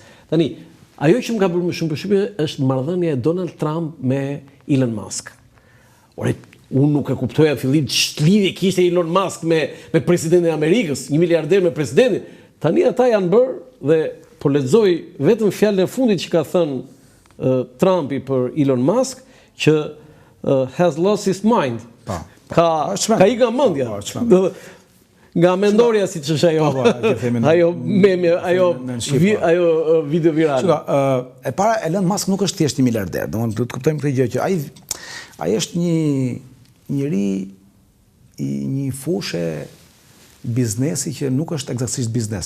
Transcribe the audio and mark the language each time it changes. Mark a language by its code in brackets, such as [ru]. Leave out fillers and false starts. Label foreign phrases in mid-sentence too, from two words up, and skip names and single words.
[sq] Tani, ajo që më ka bërë më shumë përshtypje është marrëdhënia e Donald Trump me Elon Musk. Ore, unë nuk e kuptoja fillim ç'të lidhje kishte Elon Musk me presidentin e Amerikës, 1 miliarder me presidentin. Tani ata janë bërë dhe po lexoj vetëm fjalën e fundit që ka thënë Trumpi për Elon Musk që [en] has lost his mind. [sq] Ka i nga mendja. Nga mendorja si që është ajo meme, ajo video virale. E para, Elon Musk nuk është thjesht 1 miliarder. Do të kuptojmë këtë gjë që ai është një njeri i një fushë biznesi që nuk është eksaktësisht biznes.